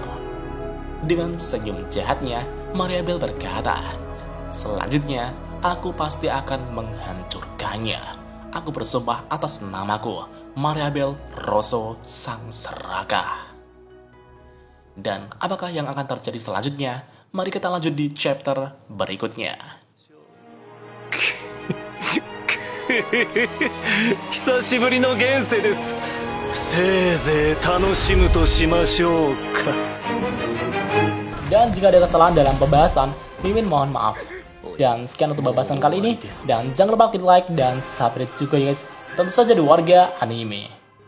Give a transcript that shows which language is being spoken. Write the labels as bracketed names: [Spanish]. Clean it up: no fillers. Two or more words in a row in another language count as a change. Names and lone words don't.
[Indonesian] Dengan senyum jahatnya, Mariabel berkata, "Selanjutnya, aku pasti akan menghancurkannya. Aku bersumpah atas namaku, Mariabel Rosso Sang Serakah." Dan apakah yang akan terjadi selanjutnya? Mari kita lanjut di chapter berikutnya. [Japanese] 久しぶりの現世です。せいぜい楽しむとしましょうか。 [Indonesian] Dan jika ada kesalahan dalam pembahasan, Mimin mohon maaf. Dan sekian untuk pembahasan kali ini. Dan jangan lupa klik like dan subscribe juga ya guys. Tentu saja di warga anime.